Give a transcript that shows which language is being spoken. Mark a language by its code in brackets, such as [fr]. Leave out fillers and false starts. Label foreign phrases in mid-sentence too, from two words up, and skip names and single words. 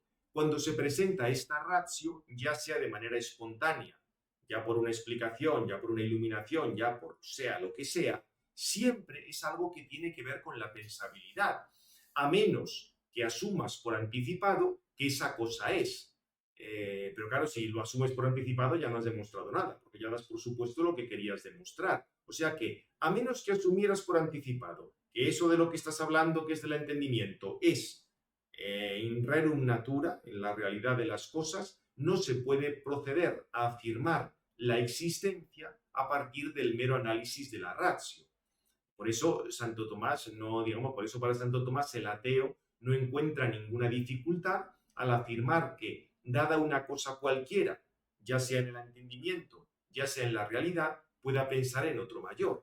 [es] Cuando se presenta esta ratio, ya sea de manera espontánea, ya por una explicación, ya por una iluminación, ya por sea lo que sea, siempre es algo que tiene que ver con la pensabilidad, a menos que asumas por anticipado que esa cosa es. Pero claro, si lo asumes por anticipado ya no has demostrado nada, porque ya das por supuesto lo que querías demostrar. O sea que, a menos que asumieras por anticipado que eso de lo que estás hablando, que es del entendimiento, es [la] in rerum natura, [es] en la realidad de las cosas, no se puede proceder a afirmar la existencia a partir del mero análisis de la ratio. Por eso Santo Tomás no, digamos, por eso para Santo Tomás el ateo no encuentra ninguna dificultad al afirmar que, dada una cosa cualquiera, ya sea en el entendimiento, ya sea en la realidad, pueda pensar en otro mayor.